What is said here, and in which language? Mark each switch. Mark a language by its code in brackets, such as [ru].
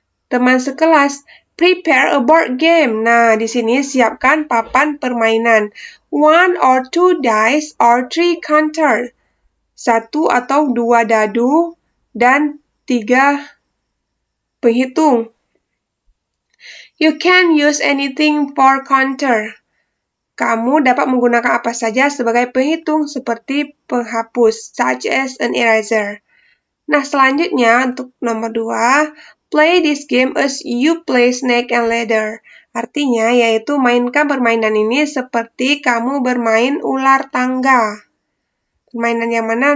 [id] Teman sekelas, [en] prepare a board game. [id] Nah, di sini siapkan papan permainan. [en] 1 or 2 dice or 3 counter. [id] 1 atau 2 dadu dan 3 penghitung. [en] You can use anything for counter. [id] Kamu dapat menggunakan apa saja sebagai penghitung seperti penghapus, [en] such as an eraser. [id] Nah, selanjutnya untuk nomor 2, [en] play this game as you play snake and ladder. [id] Artinya, yaitu mainkan permainan ini seperti kamu bermain ular tangga. Permainan yang mana?